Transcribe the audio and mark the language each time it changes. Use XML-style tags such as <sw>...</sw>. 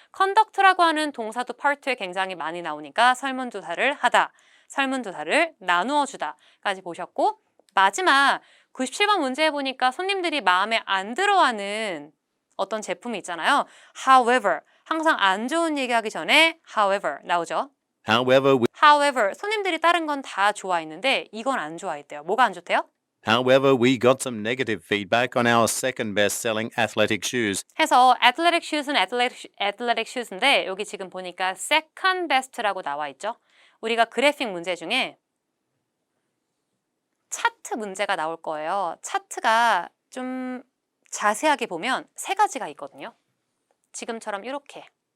<ko>conduct라고 하는 동사도 파트에 굉장히 많이 나오니까 설문조사를 하다, 설문조사를 나누어 주다까지 보셨고 마지막 97번 문제에 보니까 손님들이 마음에 안 들어하는 어떤 제품이 있잖아요. However, 항상 안 좋은 얘기하기 전에 however 나오죠. However, 손님들이 다른 건 다 좋아했는데 이건 안 좋아했대요. 뭐가 안 좋대요?</ko> <en>However, we got some negative feedback on our second best-selling athletic shoes.</en> <ko>해서 athletic shoes는 athletic shoes인데 여기 지금 보니까 second best라고 나와 있죠. 우리가 그래픽 문제 중에 차트 문제가 나올 거예요. 차트가 좀 자세하게 보면 세 가지가 있거든요. 지금처럼 이렇게.</ko>